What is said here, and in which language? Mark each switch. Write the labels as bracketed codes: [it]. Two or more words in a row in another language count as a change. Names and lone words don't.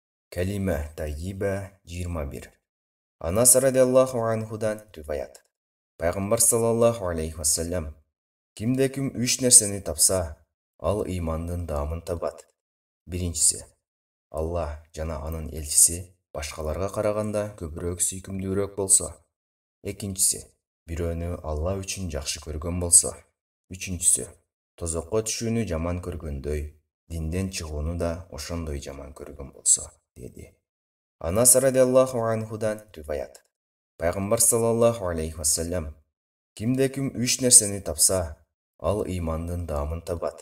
[kk] Кәлима тайиба 21. Анас [ar] رضي الله عنه [kk] риваят. Пайғамбар [ar] صلى الله عليه وسلم: [kk] кімде-кім үш нәрсені тапса, ал имандың дамын табады. [ky] Біріншісі, Алла жана анын елшісі башқаларға қарағанда көбірек сүйкімдүүрөөк болса. [kk] Екіншісі, [ky] бирөөнү Алла үчүн жакшы көргөн болса. Үчүнчүсү, тозокко түшүүнү жаман көргөндөй, динден чыгууну да ошондой жаман көргөн болса, деди. Анас [ar] رضي الله عنه [ky] риваят. Пайғамбар [ar] صلى الله عليه وسلم: [ky] кимде-ким үч нерсени тапса, ал имандын дамын табады.